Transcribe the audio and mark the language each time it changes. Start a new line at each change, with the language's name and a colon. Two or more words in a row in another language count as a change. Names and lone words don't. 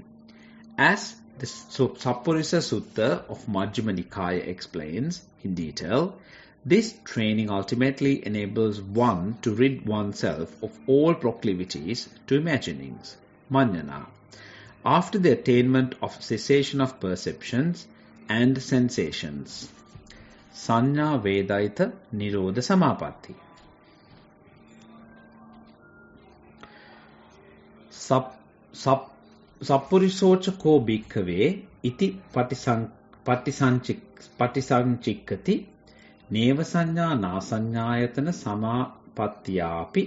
English: As the Sappurisa Sutta of Majjhima Nikaya explains in detail, this training ultimately enables one to rid oneself of all proclivities to imaginings, manjana, after the attainment of cessation of perceptions and sensations.
Pali: Sanya Vedaita Nirodha Samapatti. Sappurisocha ko bhikkhave iti patisanchikkati neva sanya nasanyayatana samapattiyapi